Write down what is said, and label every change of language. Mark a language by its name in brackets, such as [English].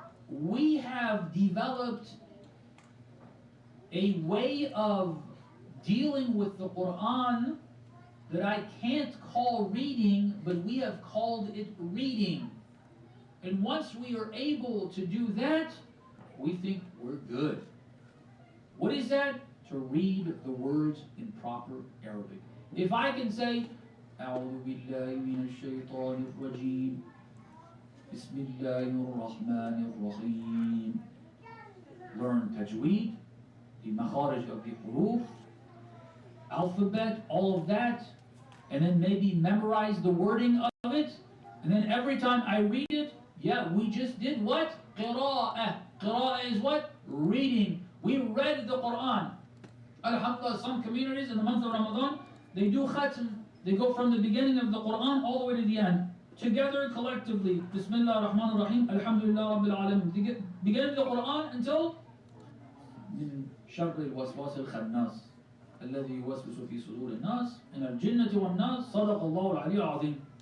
[English] We have developed a way of dealing with the Quran that I can't call reading, but we have called it reading. And once we are able to do that, we think we're good. What is that? To read the words in proper Arabic. If I can say, [Arabic] أعوذ بالله من الشيطان الرجيم بسم الله الرحمن الرحيم. [English] Learn tajweed, the makharij of the huruf, alphabet, all of that, and then maybe memorize the wording of it, and then every time I read it, yeah, we just did what? Qira'ah. Qira'ah is what? Reading. We read the Quran. Alhamdulillah, some communities in the month of Ramadan, they do khatm. They go from the beginning of the Quran all the way to the end. Together, collectively. [Arabic] Bismillah ar-Rahman ar-Rahim. Alhamdulillah Rabbil Alamin. [English] They begin the Quran until [Arabic] من شر الوسواس الخناس الذي يوسوس في صدور الناس من الجنة والناس صدق الله العلي العظيم.